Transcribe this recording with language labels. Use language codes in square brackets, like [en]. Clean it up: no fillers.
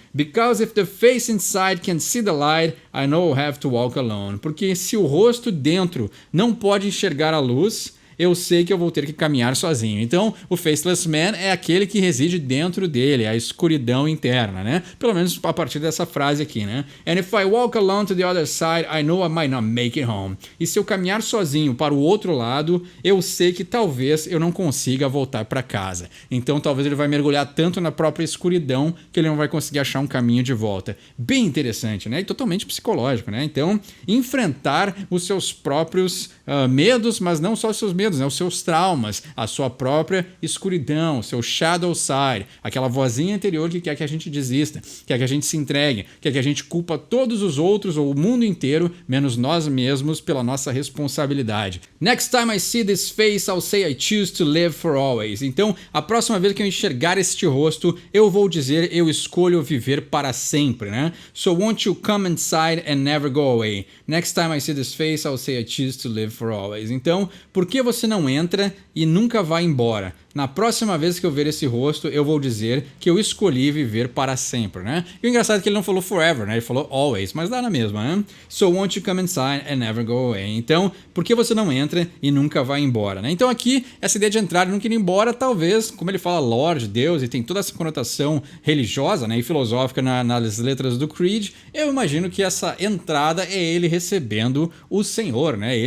[en] Because if the face inside can see the light, I know I'll have to walk alone. [pt] Porque se o rosto dentro não pode enxergar a luz, eu sei que eu vou ter que caminhar sozinho. Então, o Faceless Man é aquele que reside dentro dele, a escuridão interna, né? Pelo menos a partir dessa frase aqui, né? [en] And if I walk alone to the other side, I know I might not make it home. [pt] E se eu caminhar sozinho para o outro lado, eu sei que talvez eu não consiga voltar para casa. Então, talvez ele vai mergulhar tanto na própria escuridão que ele não vai conseguir achar um caminho de volta. Bem interessante, né? E totalmente psicológico, né? Então, enfrentar os seus próprios medos, mas não só os seus medos, né? Os seus traumas, a sua própria escuridão, o seu shadow side, aquela vozinha interior que quer que a gente desista, quer que a gente se entregue, quer que a gente culpa todos os outros ou o mundo inteiro, menos nós mesmos, pela nossa responsabilidade. [en] Next time I see this face, I'll say I choose to live for always. [pt] Então, a próxima vez que eu enxergar este rosto, eu vou dizer eu escolho viver para sempre, né? [en] So won't you come inside and never go away? Next time I see this face, I'll say I choose to live for always. [pt] Então, por que você não entra e nunca vai embora? Na próxima vez que eu ver esse rosto, eu vou dizer que eu escolhi viver para sempre, né? E o engraçado é que ele não falou forever, né? Ele falou always, mas dá na mesma, né? [en] So won't you come inside and never go away? [pt] Então, por que você não entra e nunca vai embora, né? Então aqui, essa ideia de entrar e nunca ir embora, talvez, como ele fala Lord, Deus, e tem toda essa conotação religiosa, né? E filosófica nas letras do Creed, eu imagino que essa entrada é ele recebendo o Senhor, né?